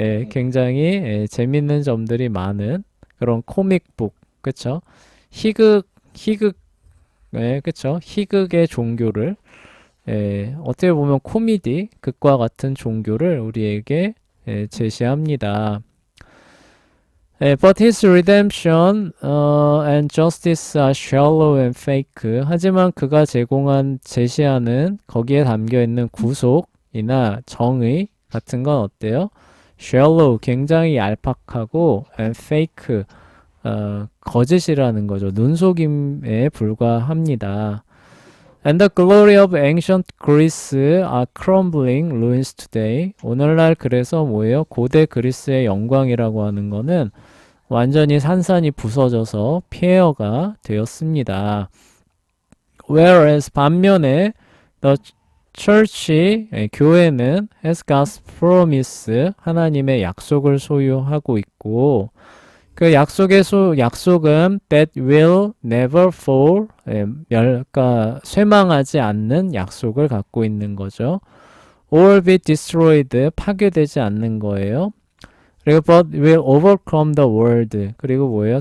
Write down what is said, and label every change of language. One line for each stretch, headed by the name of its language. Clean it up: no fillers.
Korean: 굉장히 재밌는 점들이 많은 그런 코믹북 그쵸? 희극 그쵸? 희극의 종교를 어떻게 보면 코미디 극과 같은 종교를 우리에게 제시합니다.
English: But his redemption and justice are shallow and fake.
Korean: 하지만 그가 제시하는 거기에 담겨 있는 구속이나 정의 같은 건 어때요? shallow, 굉장히 얄팍하고
English: and fake,
Korean: 거짓이라는 거죠. 눈속임에 불과합니다.
English: And the glory of ancient Greece are crumbling ruins today.
Korean: 오늘날 그래서 뭐예요? 고대 그리스의 영광이라고 하는 거는 완전히 산산이 부서져서 폐허가 되었습니다. Whereas 반면에
English: the church,
Korean: 교회는
English: has God's promise,
Korean: 하나님의 약속을 소유하고 있고, 그 약속은
English: that will never fall,
Korean: 그러니까 쇠망하지 않는 약속을 갖고 있는 거죠.
English: or be destroyed,
Korean: 파괴되지 않는 거예요.
English: 그리고 but will overcome the world,
Korean: 그리고 뭐예요?